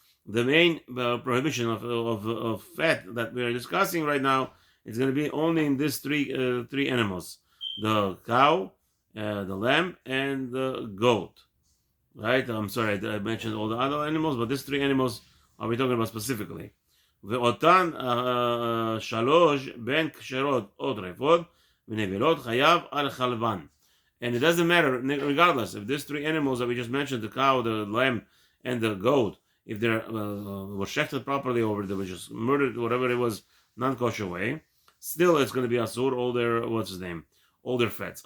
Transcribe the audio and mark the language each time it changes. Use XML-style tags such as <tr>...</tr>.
<en>The main prohibition of fat that we are discussing right now is going to be only in these three animals: the cow, the lamb, and the goat. Right? I'm sorry, I mentioned all the other animals, but these three animals are we talking about specifically.</en> <he>ואותן שלוש בין כשרות או טרפות ונבלות חייב על חלבן.</he> <en>And it doesn't matter, regardless, if these three animals that we just mentioned, the cow, the lamb, and the goat, if they were shechted properly or they were just murdered, whatever it was, non-kosher way, still it's going to be asur, all their, what's his name, all their fats.</en>